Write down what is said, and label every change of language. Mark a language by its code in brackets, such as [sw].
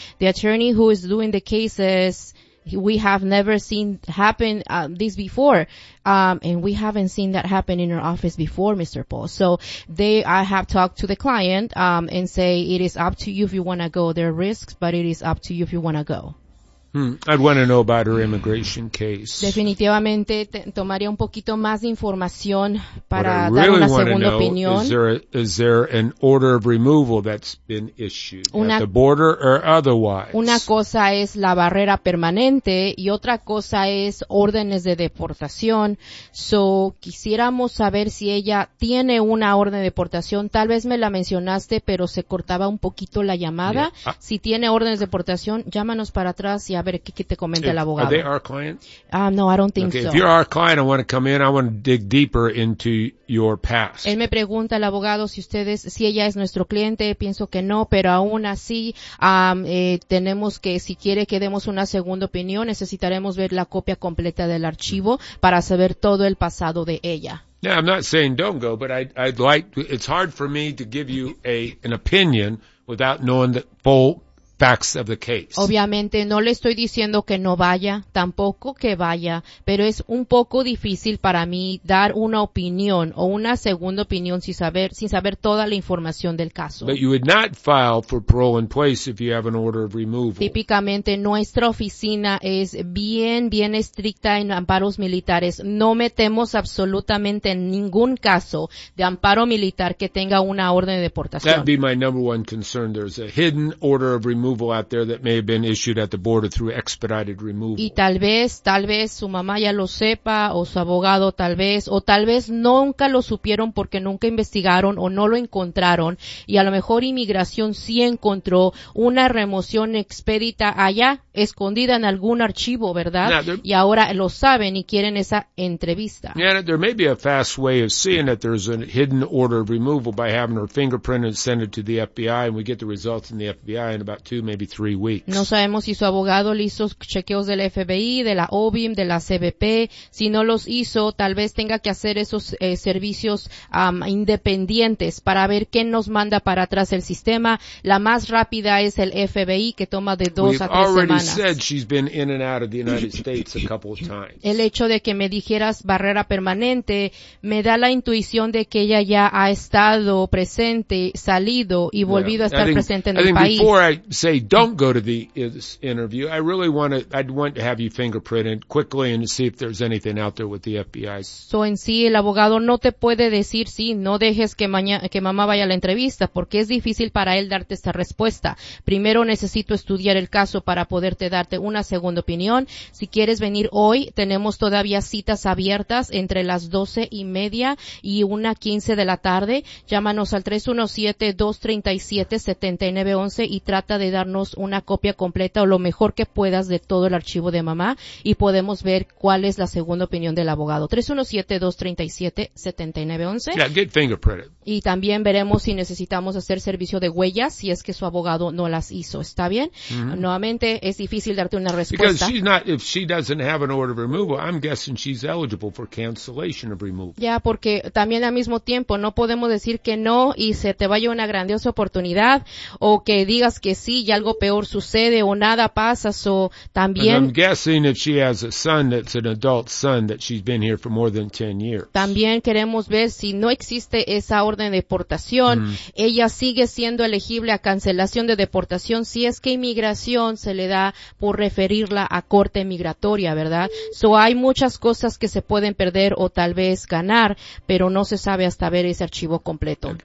[en] The attorney who is doing the cases, we have never seen happen this before, and we haven't seen that happen in our office before, Mr. Paul. So they, I have talked to the client and say it is up to you if you want to go. There are risks, but it is up to you if you want to go. I'd want to know about her immigration case. [es] Definitivamente tomaría un poquito más de información para dar una segunda opinión. [en] Is there an order of removal that's been issued at the border or otherwise? [es] Una cosa es la barrera permanente y otra cosa es órdenes de deportación. So, quisiéramos saber si ella tiene una orden de deportación. Tal vez me la mencionaste, pero se cortaba un poquito la llamada. Yeah. Si tiene órdenes de deportación, llámanos para atrás y a ver, ¿qué te comenta el abogado? [en] Are they our client? No, I don't think okay, so. If you're our client, I want to come in. I want to dig deeper into your past. [es] Él me pregunta al abogado si ustedes, si ella es nuestro cliente. Pienso que no, pero aún así tenemos que, si quiere que demos una segunda opinión, necesitaremos ver la copia completa del archivo para saber todo el pasado de ella. [en] Yeah, I'm not saying don't go, but I'd like, it's hard for me to give you an opinion without knowing the full facts of the case. [es] Obviamente no le estoy diciendo que no vaya, tampoco que vaya, pero es un poco difícil para mí dar una opinión o una segunda opinión sin saber toda la información del caso. [en] But you would not file for parole in place if you have an order of removal. [es] Típicamente nuestra oficina es bien estricta en amparos militares. No metemos absolutamente ningún caso de amparo militar que tenga una orden de deportación. [en] That'd be my number one concern. There's a hidden order of removal out there that may have been issued at the border through expedited removal. [es] Y tal vez su mamá ya lo sepa, o su abogado tal vez, o tal vez nunca lo supieron porque nunca investigaron o no lo encontraron, y a lo mejor inmigración sí encontró una remoción expedita allá, escondida en algún archivo, ¿verdad? Y ahora lo saben y quieren esa entrevista. [en] Yeah, there may be a fast way of seeing that there's a hidden order of removal by having her fingerprint and send it to the FBI, and we get the results in the FBI in about 2, maybe 3 weeks. [es] No sabemos si su abogado le hizo chequeos del FBI, de la OBIM, de la CBP. Si no los hizo, tal vez tenga que hacer esos servicios independientes para ver qué nos manda para atrás el sistema. La más rápida es el FBI, que toma de 2 a 3 semanas. El hecho de que me dijeras barrera permanente me da la intuición de que ella ya ha estado presente, salido y volvido presente en el país. [en] I say don't go to the interview. I really want to have you fingerprinted quickly and see if there's anything out there with the FBI. [es] So en sí, el abogado no te puede decir sí, no dejes que mamá vaya a la entrevista, porque es difícil para él darte esta respuesta. Primero necesito estudiar el caso para poderte darte una segunda opinión. Si quieres venir hoy, tenemos todavía citas abiertas entre las 12:30 y 1:15 de la tarde. Llámanos al 317-237-7911 y trata de darnos una copia completa o lo mejor que puedas de todo el archivo de mamá y podemos ver cuál es la segunda opinión del abogado. 317-237-7911. [en] Yeah, [es] y también veremos si necesitamos hacer servicio de huellas si es que su abogado no las hizo. ¿Está bien? Mm-hmm. Nuevamente, es difícil darte una respuesta. [en] If she doesn't have an order of removal, I'm guessing she's eligible for cancellation of removal. [es] Yeah, porque también al mismo tiempo no podemos decir que no y se te vaya una grandiosa oportunidad o que digas que sí y algo peor sucede o nada pasa, so también. [en] And I'm guessing if she has a son that's an adult son that she's been here for more than 10 years. [es] También queremos ver si no existe esa orden de deportación, ella sigue siendo elegible a cancelación de deportación si es que inmigración se le da por referirla a corte migratoria, ¿verdad? So hay muchas cosas que se pueden perder o tal vez ganar, pero no se sabe hasta ver ese archivo completo. Okay.